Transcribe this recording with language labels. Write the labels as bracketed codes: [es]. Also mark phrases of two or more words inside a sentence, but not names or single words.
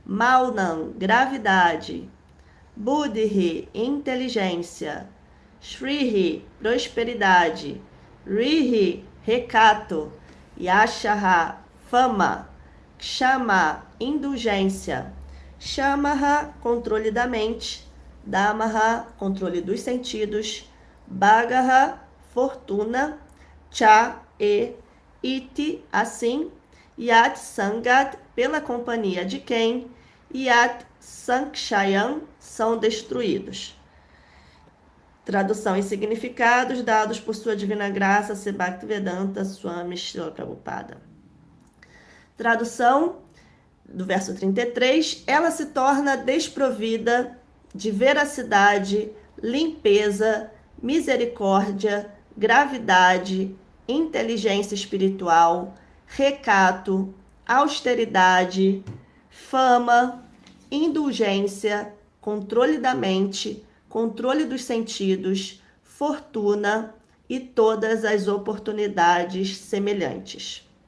[pt] Maunam, gravidade. Buddhi, inteligência. Shrihi, prosperidade. Rihi, recato. Yashaha, fama. Kshama, indulgência. Shamaha, controle da mente. Damaha, controle dos sentidos. Bhagaha, fortuna. [sa] Cha, iti, [pt] assim. [sa] Yat sangat, [pt] pela companhia de quem. [sa] Yat sankshayam, [pt] são destruídos. Tradução e significados dados por sua divina graça, Sri Bhaktivedanta Swami Srila Prabhupada. Tradução do verso 33, ela se torna desprovida de veracidade, limpeza, misericórdia, gravidade, inteligência espiritual, recato, austeridade, fama, indulgência, controle da mente, controle dos sentidos, fortuna e todas as oportunidades semelhantes.